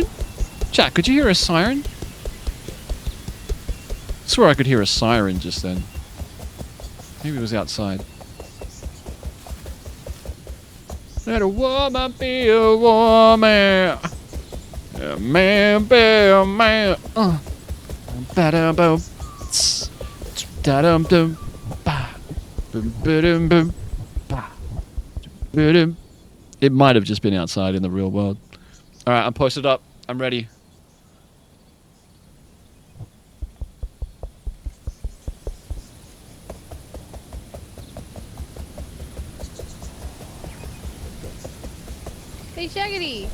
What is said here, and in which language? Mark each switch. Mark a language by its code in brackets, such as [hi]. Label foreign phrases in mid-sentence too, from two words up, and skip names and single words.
[en] Jack, could you hear a siren? I swear I could hear a siren just then. Maybe it was outside. Let a woman be a woman. A man be a man. Ba-dum-bum. Da-dum-dum. Ba. Boom-ba-dum-bum. Ba. Ba-dum. It might have just been outside in the real world. Alright, I'm posted up. I'm ready. Hey, Shaggity.